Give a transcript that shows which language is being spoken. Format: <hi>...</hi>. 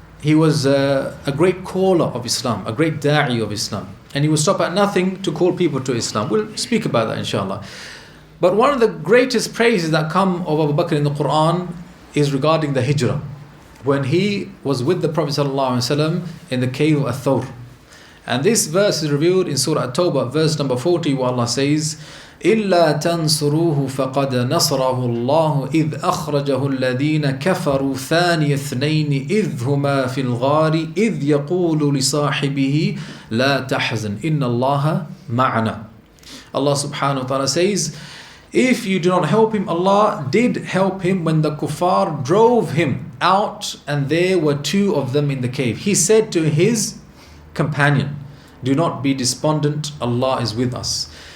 <en>He was a great caller of Islam, a great da'i of Islam. And he would stop at nothing to call people to Islam. We'll speak about that inshallah. But one of the greatest praises that come of Abu Bakr in the Quran is regarding the hijrah. When he was with the Prophet ﷺ in the cave of Thawr. And this verse is revealed in Surah At-Tawbah, verse number 40, where Allah says,</en> <ar>إِلَّا تَنْصُرُوهُ فَقَدْ نَصْرَهُ اللَّهُ إِذْ أَخْرَجَهُ الَّذِينَ كَفَرُوا ثَانِيَ اثْنَيْنِ إِذْ هُمَا فِي الْغَارِ إِذْ يَقُولُ لِصَاحِبِهِ لَا تَحْزَنْ إِنَّ اللَّهَ مَعَنَا.</ar> <en>Allah subhanahu wa ta'ala says, if you do not help him, Allah did help him when the kuffar drove him out and there were two of them in the cave. He said to his companion, do not be despondent, Allah is with us.</en>